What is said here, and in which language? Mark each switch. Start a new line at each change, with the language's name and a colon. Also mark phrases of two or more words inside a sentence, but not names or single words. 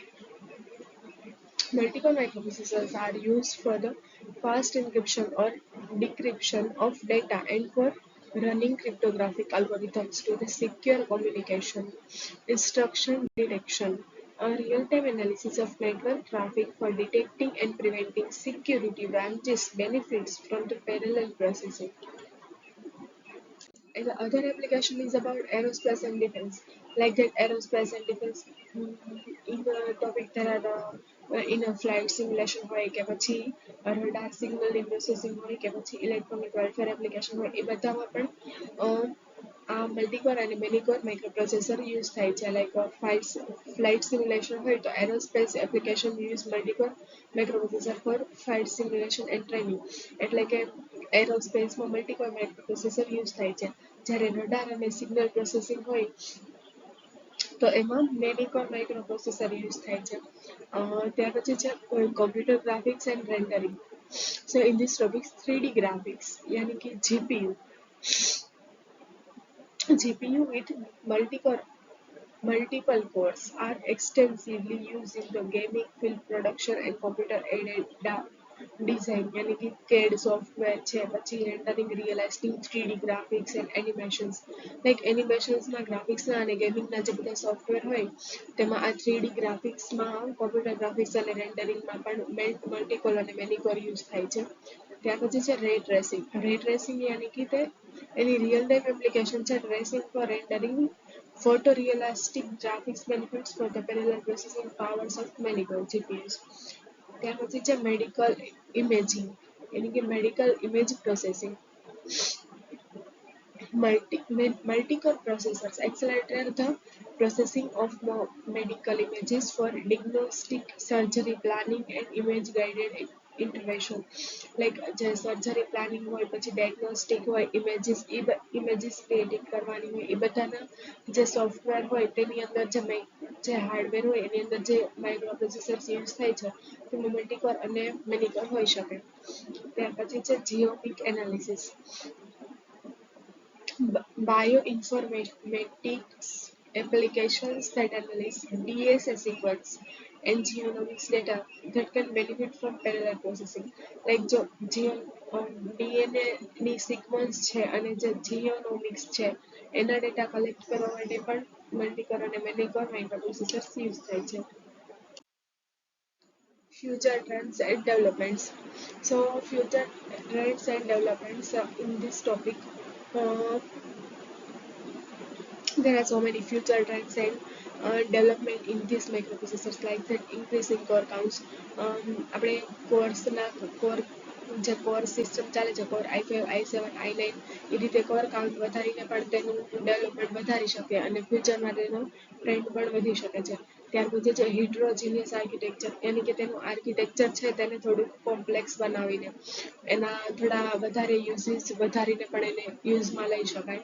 English: Multiple microprocessors are used for the fast encryption or decryption of data and for running cryptographic algorithms to the secure communication, instruction detection, a real-time analysis of network traffic for detecting and preventing security branches benefits from the parallel processing. And the other application is about aerospace and defense. Like that, aerospace and defense. In the topic there are in a flight simulation
Gujarati: હોય કે પછી
English: radar signal processing
Gujarati: હોય કે પછી
English: electronic warfare application
Gujarati: હોય, એ બધામાં પણ આ
English: multicore and manycore microprocessor use
Gujarati: થાય છે.
English: like flight simulation
Gujarati: હોય તો
English: aerospace application use multicore microprocessor for flight simulation and training.
Gujarati: એટલે કે એરોસ્પેસમાં
English: multicore microprocessor use
Gujarati: થાય છે. જ્યારે રડાર અને
English: signal processing
Gujarati: હોય તો એમાં
English: manycore microprocessor use
Gujarati: થાય છે. ત્યાર પછી છે
English: computer graphics and rendering. so in this topics 3D graphics
Gujarati: યાની કે
English: GPU with multiple cores are extensively used in the gaming, film production, and computer-aided ડિઝાઇન
Gujarati: યાની કે CAD સોફ્ટવેર છે, પછી
English: rendering, realistic 3D graphics and animations.
Gujarati: લાઈક એનિમેશન્સમાં ગ્રાફિક્સના અને ગેમિંગના જે બધા સોફ્ટવેર હોય તેમાં આ 3D ગ્રાફિક્સમાં
English: computer graphics
Gujarati: અને રેન્ડરિંગમાં પણ મલ્ટીકોર અને મેનિકોર યુઝ થાય છે. ત્યાર પછી છે
English: ray tracing. ray tracing
Gujarati: યાની કે તે એની
English: real time application છે tracing for rendering photorealistic graphics benefits for the parallel processing powers of many GPUs.
Gujarati: ત્યાર પછી છે
English: medical imaging
Gujarati: એટલે કે
English: medical image processing. Multi-core processors accelerate the processing of medical images for diagnostic, surgery planning, and image-guided intervention.
Gujarati: Like જે
English: surgery planning
Gujarati: હોય પછી ડાયગ્નોસ્ટિક હોય
English: images creating
Gujarati: કરવાની હોય એ બધાના જે સોફ્ટવેર હોય તેની અંદર જે હાર્ડવેર હોય એની અંદર જે
English: micro processors use
Gujarati: થાય છે તેમાં મલ્ટીકોર અને મેનિકોર હોઈ શકે. ત્યાર પછી છે
English: genomic analysis. Bioinformatics applications that analyze DNA sequence and genomics data that can benefit from parallel processing.
Gujarati: Like જો DNA ની સિક્વન્સ છે અને જે જીઓનોમિક્સ છે એના
English: data collect
Gujarati: કરવા માટે પણ મલ્ટીકોર અને
English: manycore microprocessors use
Gujarati: થાય છે.
English: Future trends and developments. So future trends and developments in this topic. There are so many future trends and development in these microprocessors like that increasing core counts.
Gujarati: આપણે કોર્સના કોર જે
English: core system
Gujarati: ચાલે છે કોર i5 i7 i9 એ રીતે
English: core count
Gujarati: વધારીને પણ તેનું ડેવલપમેન્ટ વધારી શકે અને ફ્યુચરમાં તેનો ટ્રેન્ડ પણ વધી શકે છે. ત્યાર પછી છે
English: heterogeneous architecture
Gujarati: યાની કે તેનું આર્કિટેક્ચર છે તેને થોડું કોમ્પ્લેક્સ બનાવીને એના થોડા વધારે યુઝિસ વધારીને પણ એને યુઝમાં લઈ શકાય.